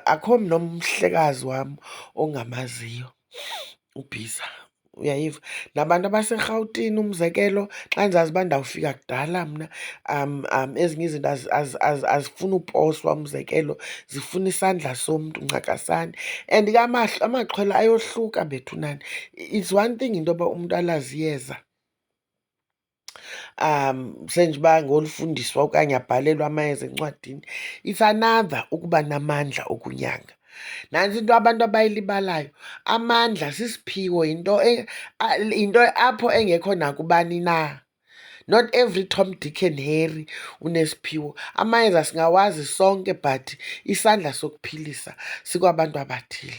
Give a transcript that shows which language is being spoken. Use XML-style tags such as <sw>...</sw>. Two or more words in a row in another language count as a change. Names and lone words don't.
<xh>Akho nomhlekazi wam ongamaziyo ubhiza, uyayiva. Nabantu abaseRhawutini umzekelo, xa ndizazi uba ndawufika kudala mna, ezinye izinto azifuni uposwa umzekelo, zifuna isandla somntu ncakasana. And ke amaxhwele ayohluka bethunana.</xh> <en>It's one thing</en> <xh>into yoba umntu alazi iyeza senjengoba ngolufundiswa okanye abhalelwe amayeza encwadini.</xh> <en>It's another</en> <xh>ukuba namandla okunyanga. Nantsi into abantu abayilibalayo, amandla sisiphiwo, yinto apho engekho nakubani na.</xh> <en>Not every Tom, Dick and Harry unesiphiwo.</en> <xh>Amayeza singawazi sonke but isandla sokuphilisa sikwabantu abathile.</xh>